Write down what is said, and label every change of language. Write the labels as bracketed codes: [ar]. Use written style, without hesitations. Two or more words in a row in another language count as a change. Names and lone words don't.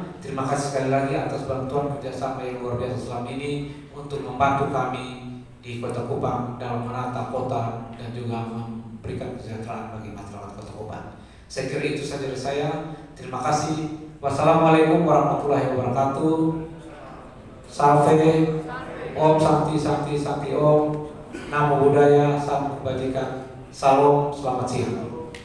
[id] Terima kasih sekali lagi atas bantuan kerjasama yang luar biasa selama ini untuk membantu kami di Kota Kupang dalam menata kota dan juga memberikan kesejahteraan bagi masyarakat Kota Kupang. Saya kira itu saja dari saya. Terima kasih. [ar] والسلام عليكم ورحمة الله وبركاته. [sa] Salve, ॐ शान्ति शान्ति शान्ति ॐ. [pi] Namo Buddhaya, [id] salam kebajikan. Salam, selamat siang.